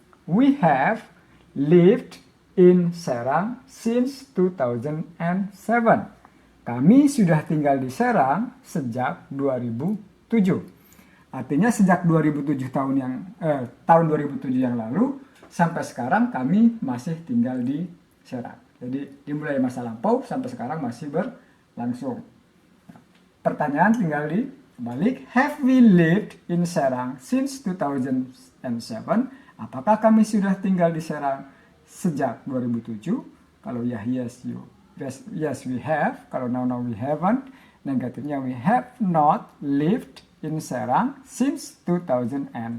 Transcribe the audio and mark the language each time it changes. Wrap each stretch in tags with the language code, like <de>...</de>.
<en>We have lived in Serang since 2007.</en> <id>Kami sudah tinggal di Serang sejak 2007. Artinya sejak 2007 tahun 2007 yang lalu sampai sekarang kami masih tinggal di Serang. Jadi dimulai masa lampau sampai sekarang masih berlangsung. Pertanyaan tinggal balik,</id> <en>have we lived in Serang since 2007?</en> <id>Apakah kami sudah tinggal di Serang sejak 2007? Kalau ya,</id> <en>yes, we have.</en> <id>Kalau</id> <en>no, we haven't.</en> <id>Negatifnya,</id> <en>we have not lived in Serang since 2007.</en>